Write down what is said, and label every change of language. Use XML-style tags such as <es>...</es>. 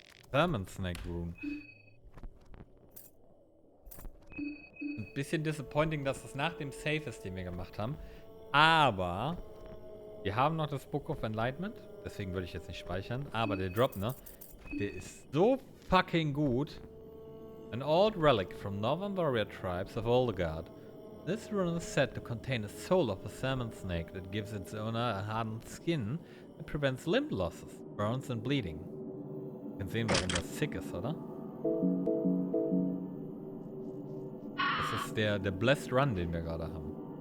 <en>Salmon Snake Room.</en> <de>Ein bisschen disappointing, dass das nach dem Save ist, den wir gemacht haben. Aber wir haben noch das Book of Enlightenment. Deswegen würde ich jetzt nicht speichern. Aber der Drop, ne? Der ist so fucking gut.</de> <en>An old relic from northern warrior tribes of Oldegard. This rune is said to contain the soul of a salmon snake that gives its owner a hardened skin that prevents limb losses, burns and bleeding.</en> <de>Ihr könnt sehen, warum das sick ist, oder? Das ist der Blessed Run, den wir gerade haben.</de>